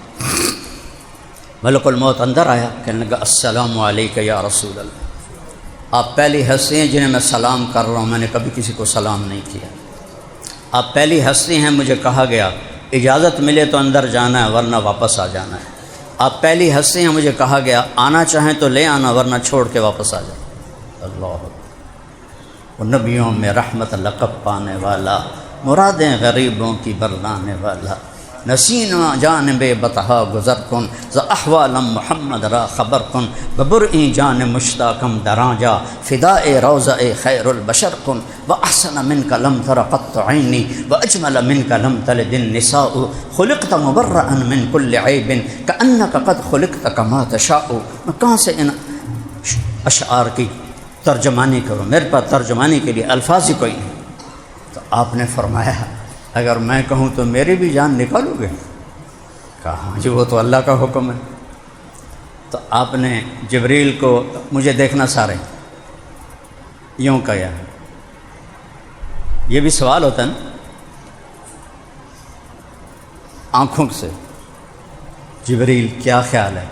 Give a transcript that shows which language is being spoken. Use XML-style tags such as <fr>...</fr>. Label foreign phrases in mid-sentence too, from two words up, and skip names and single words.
<ur>ملک الموت اندر آیا، کہنے لگا</ur> <ar>السلام علیکہ یا رسول اللہ،</ar> <ur>آپ پہلی ہستی ہیں جنہیں میں سلام کر رہا ہوں، میں نے کبھی کسی کو سلام نہیں کیا، آپ پہلی ہستی ہیں، مجھے کہا گیا اجازت ملے تو اندر جانا ہے ورنہ واپس آ جانا ہے، آپ پہلی ہستی ہیں، مجھے کہا گیا آنا چاہیں تو لے آنا ورنہ چھوڑ کے واپس آ جانا۔</ur> <fa>اللہ،</fa> <ur>وہ نبیوں میں رحمت لقب پانے والا، مرادیں غریبوں کی برلانے والا،</ur> <fa>نسینا جانب بطحا گزر کن ز احوالم محمد را خبر کن، ببرئی جان مشتاقم دراجا فداء روضہ خیر البشر کن،</fa> <ar>واحسن منک لم تر قط عینی واجمل منک لم تلد النساء، خلقت مبرئا من کل عیب کانک قد خلقت کما تشاء۔</ar> <ur>میں کہاں سے ان اشعار کی ترجمانی کروں، میرے پاس ترجمانی کے لیے الفاظ ہی کوئی نہیں۔ تو آپ نے فرمایا اگر میں کہوں تو میری بھی جان نکالو گے؟ کہا جی وہ تو اللہ کا حکم ہے۔ تو آپ نے جبریل کو مجھے دیکھنا سارے یوں کہا، یہ بھی سوال ہوتا ہے نا آنکھوں سے، جبریل کیا خیال ہے؟</ur>